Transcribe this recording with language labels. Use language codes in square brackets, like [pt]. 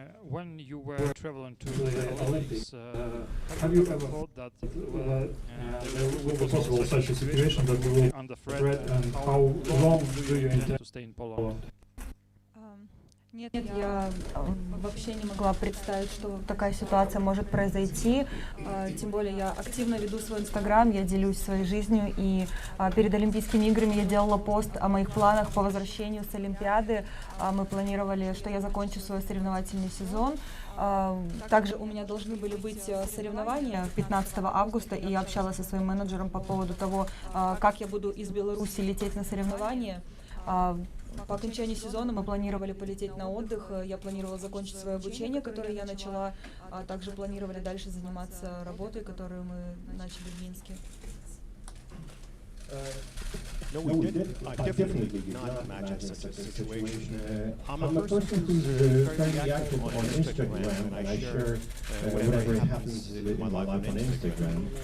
[en] When you were traveling to the Olympics, have you ever thought that there will be possible such a situation that you will be under threat, and how long do you intend to stay in Poland? [ru] Нет, я вообще не могла представить, что такая ситуация может произойти. Тем более я активно веду свой Инстаграм, я делюсь своей жизнью. И перед Олимпийскими играми я делала пост о моих планах по возвращению с Олимпиады. Мы планировали, что я закончу свой соревновательный сезон. Также у меня должны были быть соревнования 15 августа, и я общалась со своим менеджером по поводу того, как я буду из Беларуси лететь на соревнования. По окончании сезона мы планировали полететь на отдых, я планировала закончить свое обучение, которое я начала, а также планировали дальше заниматься работой, которую мы начали в Минске. [en] No, we did. I definitely did not imagine such a situation. I'm a person who's very active on Instagram, and I share whatever happens in my life on Instagram.